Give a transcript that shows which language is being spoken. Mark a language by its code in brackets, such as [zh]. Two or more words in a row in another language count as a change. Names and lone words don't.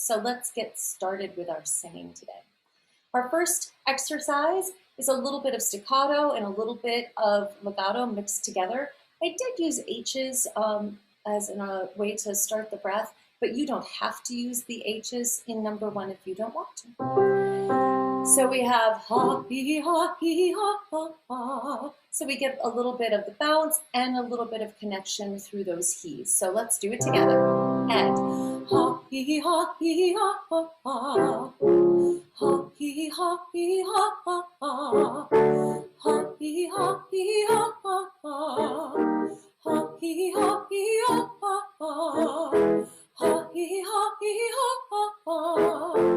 [en] So let's get started with our singing today. Our first exercise is a little bit of staccato and a little bit of legato mixed together. I did use H's as a way to start the breath, but you don't have to use the H's in number one if you don't want to. So we have ha, hee, ha, hee, ha, ha, ha. So we get a little bit of the bounce and a little bit of connection through those he's. So let's do it together. And ha, hee, ha, hee, ha, ha, ha. Ha, hee, ha, hee, ha, ha, ha. Ha, hee, ha, hee, ha, ha, ha. Ha, hee, ha, hee, ha, ha, ha. Ha, hee, ha, hee, ha, ha, ha.